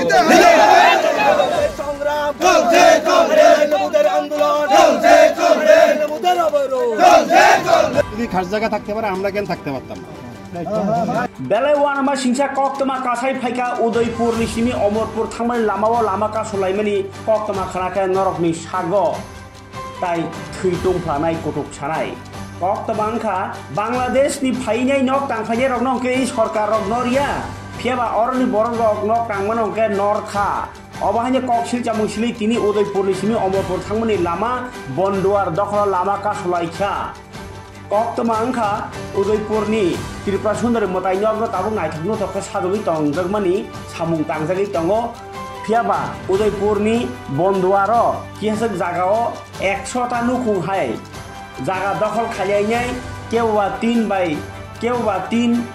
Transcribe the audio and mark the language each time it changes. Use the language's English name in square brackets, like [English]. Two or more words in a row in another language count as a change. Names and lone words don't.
[Bangla] সংগ্রাম চলছে, আন্দোলন চলছে, যদি খাস জায়গা থাকতে পারে আমরা কেন থাকতে পারতাম না। [Kok Borok] বেলায় ওয়ানামা সিংসা কক্তমা কাছাই ফাইকা উদয়পুর নিসিমি অমরপুর থাंबाय लामाव लामाका सलायमानि कक्तमा खानाखा नरकनि साग ताई थै दंफ्लानाय गथक सानाय कक्तमा आंखा बांलादेशनि फाइनाय नक तांखाय रक नंके सरकार रक नरिया फेबा अरनि बरं रक नक तांमान नंके नरखा अबाहानि ककसिल जामुसिलि तिनि उदयपुर निसिमी अमरपुर थांबाय लामा बन्दुवार दखला लामाका सलायखा कक्तमा आंखा उदयपुरनि त्रिपुरा सुंदर मतायनि अग्र ताबुक नायथाबनो तक सादुगै तंजगमानि सामुं तांजागै तंगो फियाबा उदयपुरनि बन्दुवार किहासक जागाओ 100टा नुखुंहाय जागा दखल खालायनाय केवबा 3 केवबा 1